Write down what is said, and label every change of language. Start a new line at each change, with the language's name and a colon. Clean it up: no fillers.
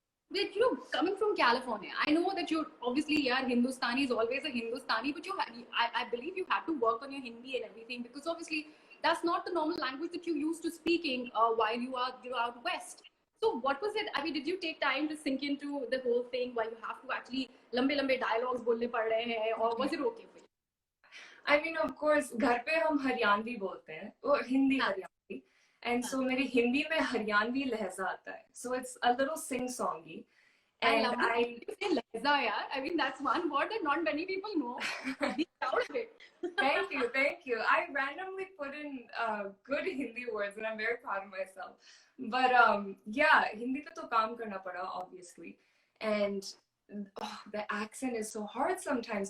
English: But coming from California, I know that you're obviously, yeah, Hindustani is always a Hindustani, but I believe you had to work on your Hindi and everything, because obviously that's not the normal language that you used to speaking while you are out west. So what was it? I mean, did you take time to sink into the whole thing while you have to actually
Hindi: lambe dialogues bolne pad rahe hain,
English: or was it okay for you? I mean, of course,
Hindi: घर पे हम हरियाणवी बोलते हैं, वो Hindi Haryanvi,
English: and so
Hindi: मेरी हिंदी में हरियाणवी लहजा आता है,
English: so it's a little sing-songy. And I say lehza, yaar. I mean, that's one word that not many people know. Be proud of it. Thank you. I randomly put in good Hindi words, and I'm very proud of myself. But yeah, Hindi
Hindi: पे तो काम करना पड़ा,
English: obviously, and the accent is so hard sometimes.